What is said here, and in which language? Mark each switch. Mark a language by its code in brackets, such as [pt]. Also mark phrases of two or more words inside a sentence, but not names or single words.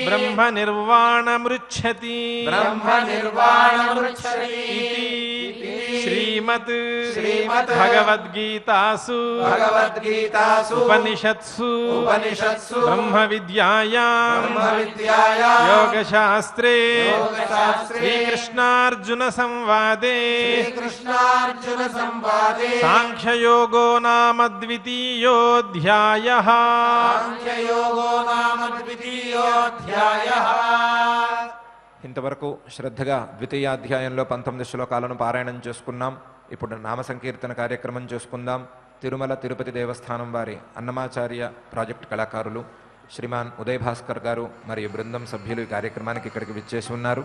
[sa] బ్రహ్మ నిర్వాణమృచ్ఛతి బ్రహ్మ నిర్వాణమృచ్ఛతి ఇతి శ్రీమత్ శ్రీమత్ భగవద్గీతాసు భగవద్గీతాసు ఉపనిషత్సు ఉపనిషత్సు బ్రహ్మ విద్యాయాం బ్రహ్మ విద్యాయాం యోగశాస్త్రే యోగశాస్త్రే శ్రీకృష్ణార్జున సంవాదే శ్రీకృష్ణార్జున సంవాదే సాంఖ్యయోగో నామ ద్వితీయోऽధ్యాయః సాంఖ్యయోగో నామ ద్వితీయోऽధ్యాయః. [te] ఇంతవరకు శ్రద్ధగా ద్వితీయాధ్యాయంలో 19 శ్లోకాలను పారాయణం చేసుకున్నాం. ఇప్పుడు నామ సంకీర్తన కార్యక్రమం చేసుకుందాం. తిరుమల తిరుపతి దేవస్థానం వారి అన్నమాచార్య ప్రాజెక్ట్ కళాకారులు శ్రీమాన్ ఉదయ్ భాస్కర్ గారు మరియు బృందం సభ్యులు ఈ కార్యక్రమానికి ఇక్కడికి విచ్చేసి ఉన్నారు.